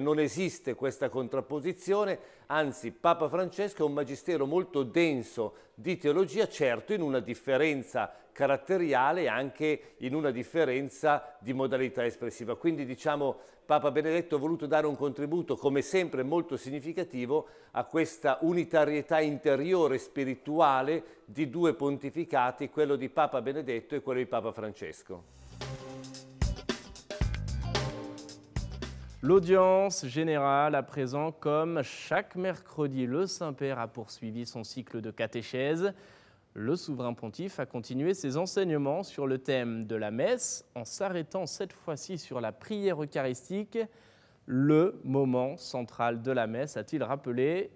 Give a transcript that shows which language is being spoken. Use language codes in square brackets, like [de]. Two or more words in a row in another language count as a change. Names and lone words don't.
[it] Non esiste questa contrapposizione, anzi Papa Francesco è un magistero molto denso di teologia, certo in una differenza caratteriale e anche in una differenza di modalità espressiva. Quindi diciamo Papa Benedetto ha voluto dare un contributo come sempre molto significativo a questa unitarietà interiore e spirituale di due pontificati, quello di Papa Benedetto e quello di Papa Francesco. [fr] L'audience générale, à présent, comme chaque mercredi, le Saint-Père a poursuivi son cycle de catéchèse. Le souverain pontife a continué ses enseignements sur le thème de la messe en s'arrêtant cette fois-ci sur la prière eucharistique, le moment central de la messe, a-t-il rappelé.